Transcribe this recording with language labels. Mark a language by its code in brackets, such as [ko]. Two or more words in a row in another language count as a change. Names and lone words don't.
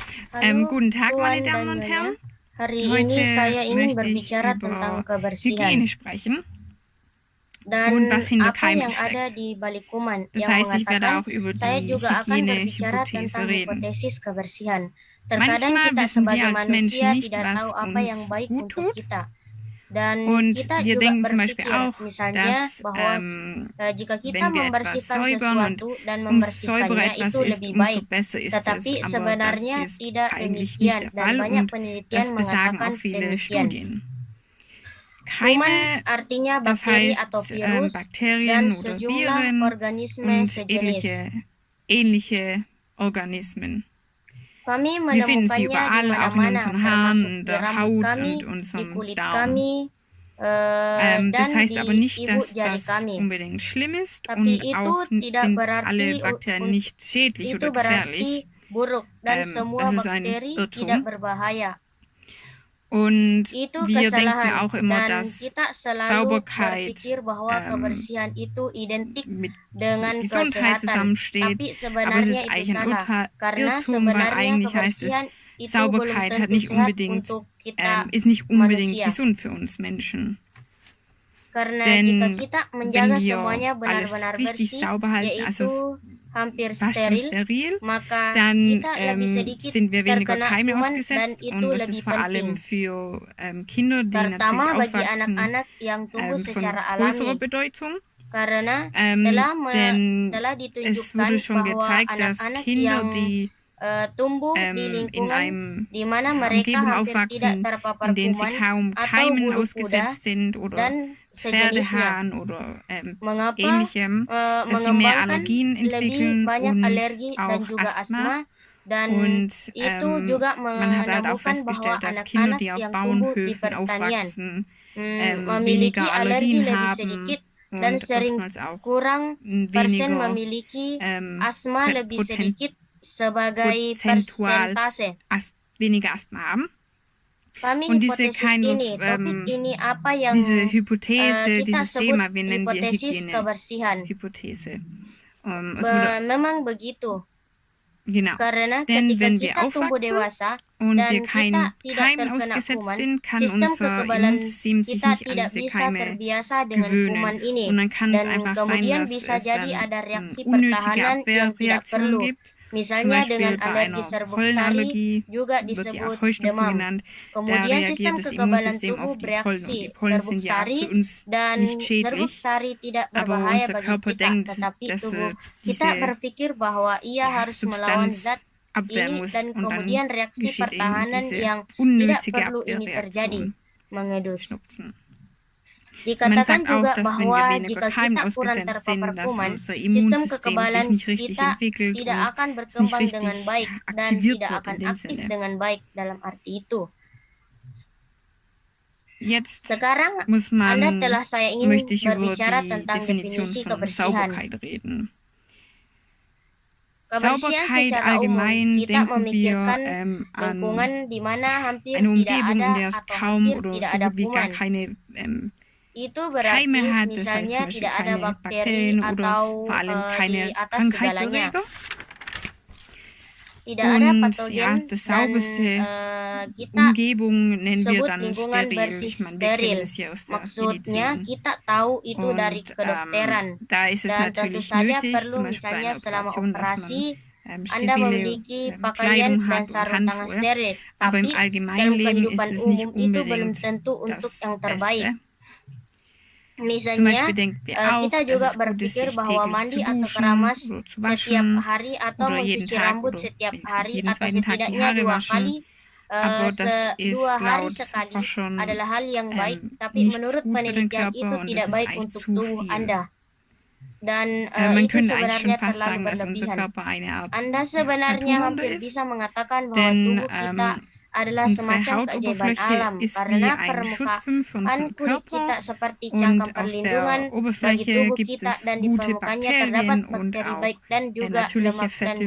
[id] Halo [de] Guten Tag, meine [id] Tuan [de] Damen [id] dan [de] und Herren. [id] Nyonya, hari ini [de] Heute [id] saya ingin [de] möchte ich [id] berbicara tentang [de] über [id] kebersihan [de] Hygiene sprechen und [id] dan [de] was hinter [id] apa [de] Keimen [id] yang ada [de] steckt. [id] di balik kuman [de] Das [id] yang [de] heißt, ich werde [id] mengatakan [de] auch über [id] saya [de] die [id] juga akan berbicara [de] Hygienehypothese [id] tentang [de] reden. [id] hipotesis kebersihan. Terkadang [de] Manchmal [id] kita [de] wissen wir [id] sebagai [de] als Menschen [id] manusia [de] nicht, [id] tidak [de] was [id] tahu apa [de] uns [id] yang baik [de] gut [id] untuk [de] tut. [id] kita. Dan [de] Und [id] kita [de] wir [id] juga [de] denken zum Beispiel [id] berpikir, [de] auch, [id] misalnya [de] dass [id] bahwa jika kita [de] wenn wir etwas [id] membersihkan [de] säubern und [id] sesuatu dan [de] umso säuberer [id] membersihkannya [de] etwas [id] itu [de] ist, [id] lebih [de] umso [id] baik. [de] besser ist es. [id] Tetapi [de] Aber das [id] sebenarnya [de] ist [id] tidak [de] eigentlich nicht [id] demikian [de] der [id] dan [de] Fall [id] banyak [de] und [id] penelitian [de] das besagen auch [id] mengatakan [de] viele [id] demikian. [de] Studien. [id] Kuman [de] Keime, [id] artinya [de] das [id] bakteri atau [de] heißt [id] virus dan [de] Bakterien oder [id] sejumlah [de] Viren [id] organisme [de] und [id] sejenis. [de] ähnliche Organismen. [id] Kami [de] Wir finden sie [id] menemukannya di [de] überall, auch in [id] mana-mana, [de] unseren Haaren, [id] termasuk [de] in [id] di [de] der [id] rambut [de] Haut [id] kami, [de] und [id] di [de] unserem [id] kulit [de] Darm. [id] kami, [de] Das [id] dan [de] heißt aber [id] di [de] nicht, [id] ibu [de] dass [id] jari [de] das [id] kami. [de] unbedingt schlimm ist [id] Tapi [de] und [id] itu [de] auch [id] tidak [de] sind alle [id] berarti [de] Bakterien nicht schädlich [id] itu [de] oder gefährlich. [id] berarti buruk dan [de] Das [id] semua [de] ist ein [id] bakteri tidak [de] Irrtum. [id] berbahaya. [de] Und [id] Itu [de] wir denken [id] kesalahan [de] auch immer, [id] dan [de] dass [id] kita selalu [de] Sauberkeit [id] berpikir bahwa kebersihan itu identik [de] mit [id] dengan [de] Gesundheit [id] kesehatan. [de] zusammensteht. [id] Tapi [de] Aber es [id] sebenarnya [de] ist [id] itu [de] eigentlich ein [id] salah karena [de] Irrtum, weil [id] sebenarnya [de] eigentlich heißt es, [id] kebersihan itu belum [de] Sauberkeit hat [id] tentu [de] nicht [id] sehat [de] unbedingt, [id] untuk kita [de] ist nicht unbedingt [id] manusia. [de] gesund für uns Menschen. [id] Karena [de] Denn [id] jika kita menjaga [de] wenn wir [id] semuanya [de] alles [id] benar-benar [de] richtig [id] bersih, [de] sauber halten, [id] yaitu [de] also [id] hampir [de] fast und [id] steril, [de] steril, [id] maka [de] dann [id] kita lebih sedikit [de] sind wir weniger [id] terkena [de] Keime [id] kuman dan [de] ausgesetzt [id] itu [de] und das [id] lebih [de] ist vor allem [id] penting. [de] für Kinder, die natürlich [id] Terutama bagi [de] aufwachsen, [id] anak-anak yang tumbuh [de] von [id] secara [de] größerer [id] alami. [de] Bedeutung. [id] Karena [de] Denn [id] telah [de] es [id] ditunjukkan [de] wurde schon [id] bahwa [de] gezeigt, dass [id] anak-anak [de] Kinder, [id] yang [de] die [id] tumbuh di [de] in [id] lingkungan [de] einem [id] di mana mereka [de] Umgebung [id] hampir tidak [de] aufwachsen, [id] terpapar [de] in denen sie [id] kuman [de] kaum [id] atau [de] Keimen [id] bulu kuda [de] ausgesetzt sind oder [id] dan sejenisnya, [de] Pferdehahn oder [id] mengapa [de] ähnlichem, dass sie mehr [id] mengembangkan [de] Allergien [id] lebih [de] entwickeln [id] banyak [de] und [id] alergi dan [de] auch [id] juga [de] Asthma. [id] asma, dan [de] Und [id] itu juga [de] man hat halt auch [id] menemukan bahwa [de] festgestellt, dass Kinder, [id] anak-anak [de] die auf [id] yang tumbuh di [de] Bauernhöfen [id] pertanian [de] aufwachsen, [id] memiliki [de] weniger [id] alergi [de] Allergien [id] lebih [de] haben [id] sedikit dan [de] und [id] sering [de] oftmals auch [id] kurang persen [de] weniger [id] memiliki asma lebih sedikit sebagai [de] prozentual [id] persentase. [de] weniger Asthma haben. [id] Kami [de] Und diese [id] hipotesis ini, topik ini apa yang [de] diese Hypothese, [id] kita [de] dieses [id] sebut [de] Thema, wir nennen wir [id] hipotesis kebersihan. [de] Hygiene-Hypothese. [id] Memang begitu. [de] Genau. [id] Karena [de] Denn [id] ketika [de] wenn wir [id] kita tumbuh [de] aufwachsen [id] dewasa [de] und [id] dan [de] wir [id] kita [de] keinen [id] tidak [de] Keim [id] terkena [de] ausgesetzt [id] kuman, [de] sind, kann [id] sistem [de] unser [id] kekebalan [de] Immunsystem sich [id] kita [de] nicht an [id] tidak [de] diese [id] bisa [de] Keime [id] terbiasa dengan kuman [de] gewöhnen. [id] ini, [de] Und dann kann es [id] dan [de] einfach sein, [id] kemudian [de] dass [id] bisa [de] es [id] jadi [de] dann [id] ada reaksi [de] unnötige [id] pertahanan yang tidak [de] Abwehrreaktionen [id] perlu. [de] gibt. Zum [id] Misalnya dengan [de] Beispiel bei [id] alergi [de] einer [id] serbuk sari [de] Pollenallergie [id] juga [de] wird die auch [id] disebut [de] Heuschnupfen [id] demam. [de] genannt. Da [id] Kemudian sistem [de] reagiert das [id] kekebalan [de] Immunsystem [id] tubuh [de] auf die Pollen und [id] bereaksi [de] die Pollen [id] serbuk [de] sind ja auch [id] sari [de] für uns [id] dan [de] nicht [id] serbuk [de] schädlich. [id] sari tidak [de] Aber [id] berbahaya [de] unser [id] bagi [de] Körper [id] kita, [de] denkt, [id] tetapi [de] dass [id] tubuh kita [de] diese [id] berpikir bahwa ia harus melawan [de] Substanz [id] zat [de] abwehren [id] ini [de] muss [id] dan [de] und [id] kemudian [de] dann [id] reaksi [de] geschieht eben [id] pertahanan [de] diese [id] yang tidak [de] unnötige [id] perlu ini terjadi, [de] Abwehrreaktion, [id] mengedus. [de] Schnupfen. Man [id] Dikatakan [de] sagt auch, [id] juga [de] dass wenn wir [id] bahwa [de] weniger [id] jika [de] Keim [id] kita kurang [de] ausgesetzt [id] terpapar [de] sind, dass [id] kuman, [de] unser [id] sistem [de] Immunsystem sich [id] kekebalan [de] nicht richtig [id] kita [de] entwickelt [id] tidak [de] und [id] akan [de] es nicht [id] berkembang dengan [de] richtig [id] baik dan [de] aktiviert [id] tidak [de] wird [id] akan [de] in dem [id] aktif [de] Sinne. [id] dengan baik dalam arti itu. [de] Jetzt [id] Sekarang [de] muss [id] Anda [de] man, [id] telah saya ingin [de] möchte ich über [id] berbicara [de] die [id] tentang [de] Definition [id] definisi [de] von [id] kebersihan. [de] Sauberkeit reden. [id] Kebersihan [de] Sauberkeit [id] secara umum, [de] allgemein [id] kita [de] denken wir [id] memikirkan lingkungan [de] an [id] di mana hampir [de] eine [id] tidak [de] Umgebung, in [id] ada [de] der es [id] atau [de] kaum [id] hampir [de] oder [id] tidak [de] so [id] ada [de] gut wie gar [id] kuman. [de] keine [id] Itu berarti [de] Keime hat, das heißt [id] misalnya [de] zum Beispiel [id] tidak ada [de] keine [id] bakteri [de] Bakterien oder [id] atau [de] vor allem [id] di [de] keine [id] atas segalanya. [de] Krankheitserreger. [id] Tidak ada [de] Und ja, [id] patogen [de] das [id] dan [de] sauberste [id] kita [de] Umgebung nennen wir [id] sebut [de] dann [id] lingkungan [de] steril. [id] bersih [de] Ich meine, wir [id] steril. [de] kennen es ja aus der [id] Maksudnya [de] Medizin. [id] kita tahu itu dari [de] Und [id] kedokteran. [de] da ist es [id] Dan tentu [de] natürlich [id] saja [de] nötig, [id] perlu [de] zum Beispiel bei [id] misalnya [de] einer [id] selama [de] Operation, dass [id] operasi [de] man [id] Anda [de] stabile [id] memiliki pakaian [de] Kleidung [id] dan [de] hat und [id] sarung tangan [de] Handschuhe. [id] steril. [de] Aber im [id] Tapi dalam [de] Allgemeinleben [id] kehidupan [de] ist es [id] umum [de] nicht [id] itu belum [de] unbedingt [id] tentu untuk [de] das [id] yang terbaik. [de] Beste. Zum [id] Misalnya, [de] Beispiel denken wir auch, [id] kita [de] dass [id] juga [de] es gut ist, [id] berpikir [de] sich [id] bahwa [de] täglich [id] mandi [de] zu [id] atau [de] duschen [id] keramas [de] oder zu [id] setiap [de] waschen [id] hari atau [de] oder jeden [id] mencuci [de] Tag [id] rambut [de] oder [id] setiap [de] wenigstens [id] hari [de] jeden [id] atau [de] zweiten Tag die [id] setidaknya [de] Haare [id] 2 [de] waschen. [id] kali [de] Aber das ist [id] 2 hari [de] laut [id] sekali [de] Forschern [id] adalah hal yang baik, tapi [de] nicht [id] menurut [de] gut für den [id] penelitian [de] Körper [id] itu [de] und [id] tidak [de] das ist [id] baik [de] eigentlich [id] untuk [de] zu [id] tubuh [de] viel. [id] Anda. Dan [de] Man [id] itu [de] könnte eigentlich [id] sebenarnya [de] schon fast [id] terlalu [de] sagen, dass unser [id] berlebihan. [de] Körper eine Art [id] Anda sebenarnya [de] Naturwunder [id] hampir [de] ist, [id] bisa mengatakan bahwa [de] denn [id] tubuh kita adalah [de] unsere [id] semacam keajaiban [de] Hautoberfläche [id] alam [de] ist wie [id] karena [de] ein Schutzfilm für [id] permukaan [de] unseren [id] kulit [de] Körper [id] kita seperti [de] und [id] cangkang [de] auf [id] perlindungan [de] der [id] bagi [de] Oberfläche [id] tubuh [de] gibt [id] kita [de] es [id] dan di [de] gute [id] permukaannya terdapat [de] Bakterien und [id] bakteri [de] auch [id] baik dan juga [de] natürliche [id] lemak dan [de] Fette und